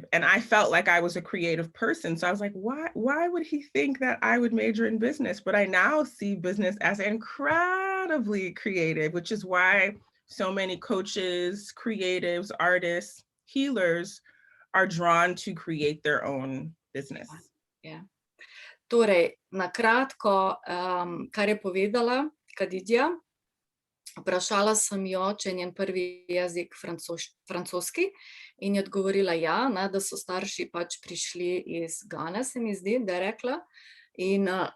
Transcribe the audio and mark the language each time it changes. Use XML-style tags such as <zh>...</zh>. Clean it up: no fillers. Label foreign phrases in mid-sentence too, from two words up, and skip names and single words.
<en>And I felt like I was a creative person. So I was like, why would he think that I would major in business? But I now see business as incredibly creative, which is why so many coaches, creatives, artists, healers are drawn to create their own business. Yeah.</en> <sl>Torej, na kratko, kar je povedala Kandidja, vprašala sem jo, če je njen prvi jezik francoski, in je odgovorila ja, ne, da so starši pač prišli iz Gane, se mi zdi, da je rekla, in</sl>